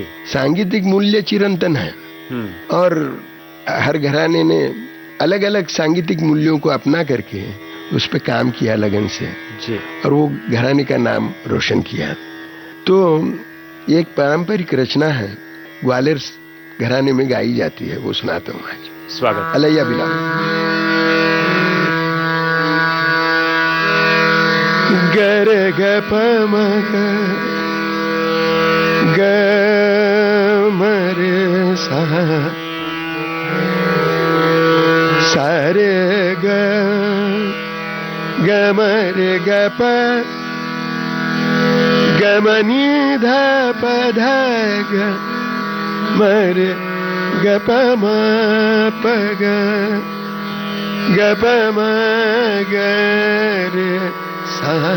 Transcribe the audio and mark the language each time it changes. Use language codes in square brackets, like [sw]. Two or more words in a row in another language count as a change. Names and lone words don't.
[hi] सांगीतिक मूल्य चिरंतन है, और हर घराने ने अलग अलग सांगीतिक मूल्यों को अपना करके उस पर काम किया लगन से जी, और वो घराने का नाम रोशन किया। तो एक पारंपरिक रचना है, ग्वालियर घराने में गाई जाती है, वो सुनाता हूँ आज। स्वागत। अलैया बिलावल। गर ग प म ग म रे सा सा रे ग ग म रे ग प ग म नि ध प ध ग म रे ग प म प ग ग प म ग रे सा